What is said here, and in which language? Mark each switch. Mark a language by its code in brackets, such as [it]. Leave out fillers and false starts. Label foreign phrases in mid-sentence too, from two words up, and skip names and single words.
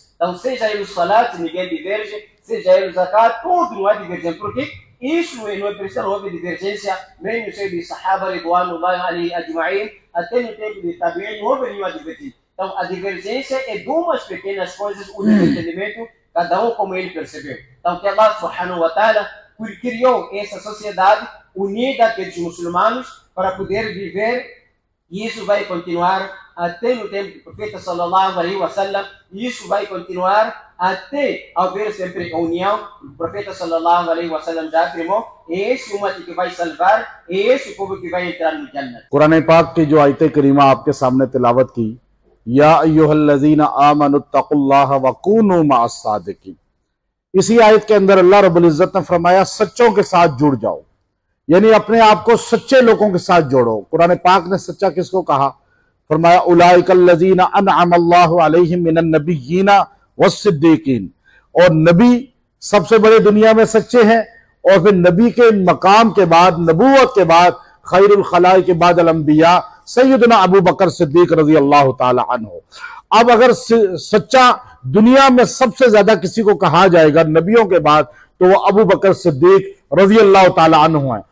[pt] Então seja ele o Salat, ninguém diverge, seja ele o Zakat, tudo não há divergência. Por quê? Isso não é preciso, não houve divergência, nem no seio de Sahaba, [ar] رضوان الله عليهم أجمعين, [pt] até no tempo de Tabi'in, não houve nenhuma divergência. Então a divergência é de umas pequenas coisas, o desentendimento, cada um como ele percebeu. Então que [ar] الله سبحانه وتعالى [pt] criou essa sociedade unida dos muçulmanos para poder viver, e isso vai continuar até no tempo do profeta [ar] صلى الله عليه وسلم, [pt] e isso vai continuar até haver sempre a união. O profeta [ar] صلى الله عليه وسلم [pt] já afirmou, é esse umat que vai salvar, é esse povo que vai entrar no Jannat. [hi] कुरान पाक की जो आयत करीमा आपके सामने तिलावत की, [ar] يا أيها الذين آمنوا اتقوا الله وكونوا مع الصادقين, [hi] इसी आयत के अंदर अल्लाह [ar] رب العزة [hi] ने फरमाया सच्चों के साथ जुड़ जाओ, यानी अपने आप को सच्चे लोगों के साथ जोड़ो। कुरान पाक ने सच्चा किसको कहा? फरमाया [ar] أولئك الذين أنعم الله عليهم من النبيين والصديقين, [hi] और नबी सबसे बड़े दुनिया में सच्चे हैं, और फिर नबी के मकाम के बाद, नबूवत के बाद, [ar] خير الخلائق [hi] के बाद अल-अंबिया सैयदना अबू बकर सिद्दीक [ar] رضي الله تعالى عنه. [hi] अब अगर सच्चा दुनिया में सबसे ज्यादा किसी को कहा जाएगा नबियों के बाद, तो वो अबू बकर सिद्दीक [ar] رضي الله تعالى عنه [hi] है।